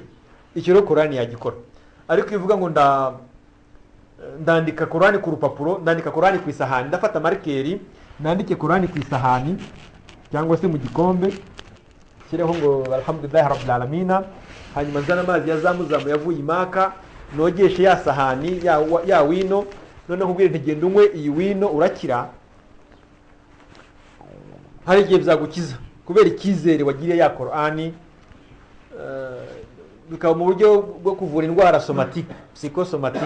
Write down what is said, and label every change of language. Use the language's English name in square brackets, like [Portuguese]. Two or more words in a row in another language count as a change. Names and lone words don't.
[Kinyarwanda] Icyo rero Korani yagikora. Ariko ivuga ngo ndandika Korani ku rupapuro, ndandika Korani ku isahani, ndafata marikeri nandike Korani ku isahani cyangwa se mu gikombe, kireho ngo [Arabic] الحمد لله رب العالمين, [Kinyarwanda] hanyuma nzana amazi yazamuzamu yavuye imaka, nogeshe ya sahani ya wino, none nkubwire ntigenda unywe iyi wino urakira. Hari igihe byagukiza kubera icyizere wagiriye ya Korani, bikaba mu buryo bwo kuvura indwara [French] somatique, psychosomatique.